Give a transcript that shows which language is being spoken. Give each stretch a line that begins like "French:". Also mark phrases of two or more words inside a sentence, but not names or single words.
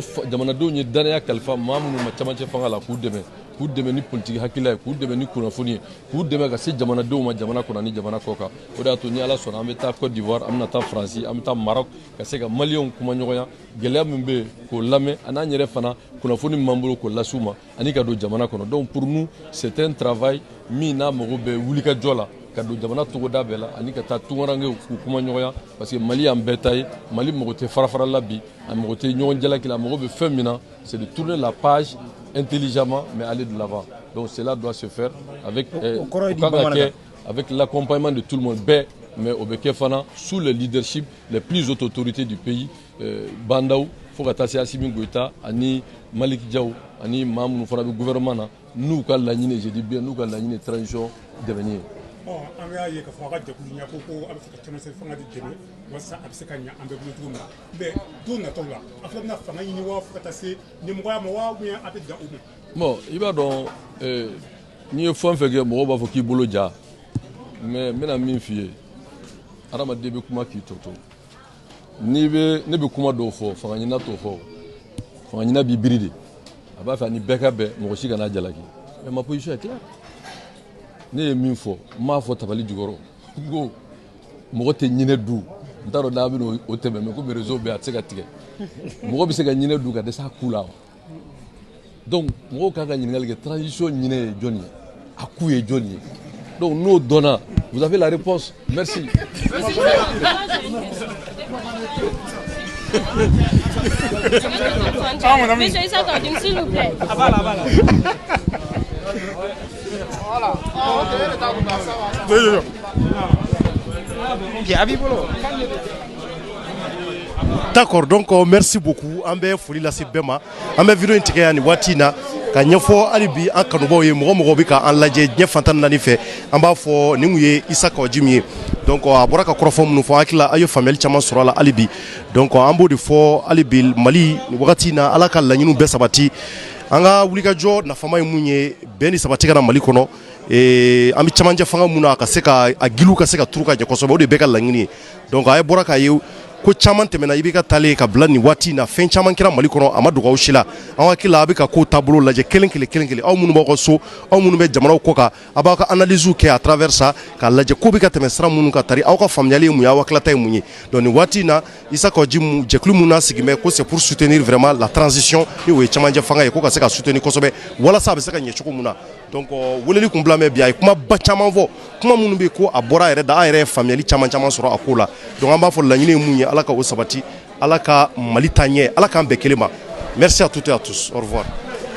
Bambara: jamanadenw ye danaya kalifa maa minnu ma camancɛ fanga la k'u dɛmɛ ni politiki hakilila ye k'u dɛmɛ ni kunnafoni ye k'u dɛmɛ ka se jamanadenw ma jamana kɔnɔ ani jamana kɔ kan o de y'a to ni ala sɔnna an bɛ taa Côte d'Ivoire an bɛna taa Faransi an bɛ taa Maroc ka se ka maliyɛnw kuma ɲɔgɔnya gɛlɛya min bɛ yen k'o lamɛn ani an yɛrɛ fana kunnafoni min b'an bolo k'o las'u ma ani ka don jamana kɔnɔ
French: donc pour nous c'est un travail
Bambara: min n'a mago bɛ wulikajɔ la ka don jamana togoda bɛɛ la ani ka taa tungarankew k'u kuma ɲɔgɔnya parce que Mali y'an bɛɛ ta ye Mali mago tɛ farafarala bi a mago tɛ ɲɔgɔn jalaki la a mago bɛ fɛn min na
French: c'est de tourner la page intelligemment mais aller de l'avant donc cela doit se faire avec l'accompagnement de tout le monde mais
Bambara: au bɛ kɛ fana
French: sous le leadership les plus hautes autorités du pays
Bambara: Bandao fo ka taa se Assimi Goïta ani Malik Diaw ani maa minnu fana bɛ gouvernement na n'u ka laɲini
French: je dis bien
Bambara: n'u ka laɲini transition dɛmɛni ye. An y'a ye k'a fɔ a ka jɛkulu ɲɛ ko a bɛ fɛ ka cɛmancɛ fanga de dɛmɛ walasa a bɛ se ka ɲɛ an bɛɛ bolo cogo min na mais don nataw la a fana bɛna fanga ɲini wa fo ka taa se ɲɛmɔgɔya ma wa
French: ou bien
Bambara: a bɛ dan o ma. Bon i b'a dɔn n'i ye fɛn fɛn kɛ mɔgɔw b'a fɔ k'i bolo ja mais n bɛna min f'i ye adamaden bɛ kuma k'i tɔ to ne bɛ kuma dɔw fɔ fanga ɲina t'o fɔ fanga ɲina b'i biri de a b'a fɛ ani bɛɛ ka bɛn mɔgɔ si kana jalaki mais
French: ma position est claire
Bambara: ne ye min fɔ n m'a fɔ tabali jukɔrɔ n ko mɔgɔ tɛ ɲinɛ du n t'a dɔn n'a bɛ o tɛmɛ mais komi réseau bɛ yen a tɛ se ka tigɛ mɔgɔ bɛ se ka ɲinɛ du ka dɛsɛ a ku la wa donc mɔgɔw kan ka ɲininkali kɛ transition ɲinɛ ye jɔn ye a ku ye jɔn ye donc n'o dɔnna
French: vous avez la réponse merci. Monsieur Issa Kadim, s'il vous plaît. D'accord, donc merci beaucoup.
Bambara: An bɛ foli lase bɛɛ ma. An bɛ vidéo in tigɛ yan ni waati in na ka ɲɛfɔ hali bi an kanubaw ye mɔgɔ bɛ ka an lajɛ diɲɛ fantan naani fɛ. An b'a fɔ nin kun ye Issa Kadim ye. Donc a bɔra ka kɔrɔfɔ minnu fɔ hakili la a ye faamuyali caman sɔrɔ a la hali bi. Donc an b'o de fɔ hali bi Mali nin wagati in na Ala ka laɲiniw bɛɛ sabati. An ka wulikajɔ nafama ye mun ye bɛn ni sabati kana Mali kɔnɔ. An bɛ camancɛ fanga mun na a ka se ka a giliw ka se ka turu ka ɲɛ kosɛbɛ o de bɛɛ ka laɲini ye. Donc a ye bɔra k'a ye ko caman tɛmɛna i bɛ ka taalen ka bila nin waati in na fɛn caman kɛra Mali kɔnɔ a ma dogo aw si la an hakili la a bɛ ka ko taabolo lajɛ kelen kelen aw minnu b'aw ka so aw minnu bɛ jamanaw kɔ kan a b'aw ka analyse kɛ
French: à travers ça
Bambara: k'a lajɛ ko bɛ ka tɛmɛ sira minnu ka tari aw ka faamuyali ye mun ye aw hakilata ye mun ye donc nin waati in na Issa Kadim jɛkulu mun n'a sigi bɛ ko
French: c'est pour soutenir vraiment la transition
Bambara: ni o ye camancɛ fanga ye ko ka se ka soutenir kosɛbɛ walasa a bɛ se ka ɲɛ cogo min na donc weleli kun bila mɛ bi a ye kumaba caman fɔ kuma minnu bɛ ko a bɔra a yɛrɛ da an yɛrɛ ye faamuyali caman sɔrɔ a ko la donc an b'a fɔ laɲini ye mun ye Ala ka o sabati Ala ka Mali taa ɲɛ Ala k'an bɛɛ kelen ma
French: merci à toutes et à tous au revoir.